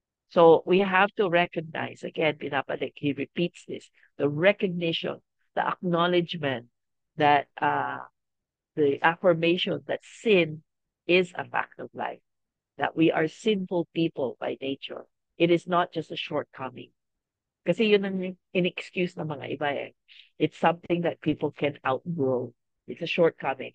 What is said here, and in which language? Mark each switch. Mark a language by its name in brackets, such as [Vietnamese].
[English] So we have to recognize, again, Pinapalik, he repeats this, the recognition, the acknowledgement that the affirmation that sin is a fact of life, that we are sinful people by nature. It is not just a shortcoming. [Filipino] Kasi yun ang in-excuse ng mga iba eh. [English] It's something that people can outgrow. It's a shortcoming.